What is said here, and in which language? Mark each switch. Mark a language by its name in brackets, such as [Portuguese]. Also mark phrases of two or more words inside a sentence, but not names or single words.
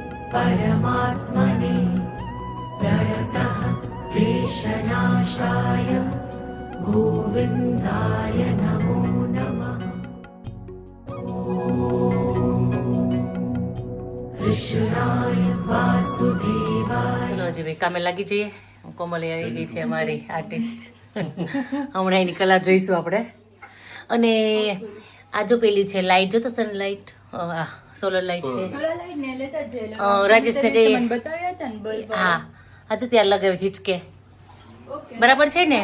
[Sanskrit] परमात्मने प्रणतः क्लेशनाशाय गोविन्दाय नमो नमः। कृष्णाय वासुदेवाय। [Gujarati] ચલો હજી ભાઈ કામે લાગી જઈએ. કોમલી આવી ગઈ છે અમારી આર્ટિસ્ટ. હમણાં એની કલા જોઈશું આપણે. અને આ જો પેલી છે લાઈટ, જો તો સનલાઇટ, સોલર લાઈટ છે. રાજેશને કઈ હા હા તો ત્યાં લગાવી હિચકે બરાબર છે ને?